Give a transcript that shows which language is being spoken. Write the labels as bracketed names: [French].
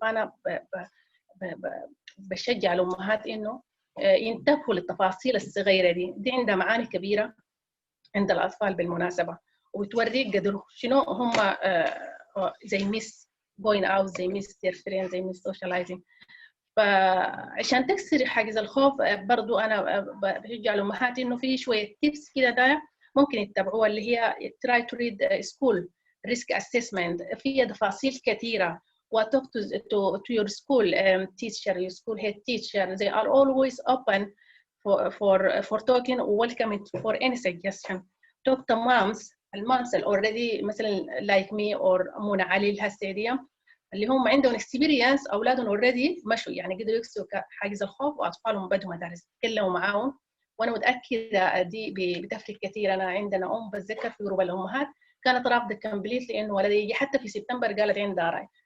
[Arabic] فأنا بشجع الأمهات إنه ينتبهوا للتفاصيل الصغيرة دي عندها معاني كبيرة عند الأطفال بالمناسبة، وتوريك قدر شنو هم زي ميس [English] going out، [Arabic] زي ميس [English] their friends، [Arabic] زي ميس socializing. فعشان تكسر حاجز الخوف برضو أنا بشجع الأمهات إنه في شوية تيبس كده ده ممكن يتبعوها، اللي هي [English] try to read school risk assessment، [Arabic] فيها تفاصيل كثيرة. [English] وtalk to your school teacher, your school head teacher. They are always open for talking, welcome for any suggestion. Talk to moms [Arabic] المامس already مثلا [English] like me [Arabic] or منى علي الهسيدية اللي هم عندهم experience، أولادهم already مشوا يعني قدروا يكسروا حاجز الخوف، وأطفالهم بدوا مدارس تكلموا معاهم. وأنا متأكدة دي بتفرق كثير. أنا عندنا بتذكر في جروب الأمهات كانت رافضة كمبليت لأنه ولدي يجي حتى في سبتمبر قالت عندها راي.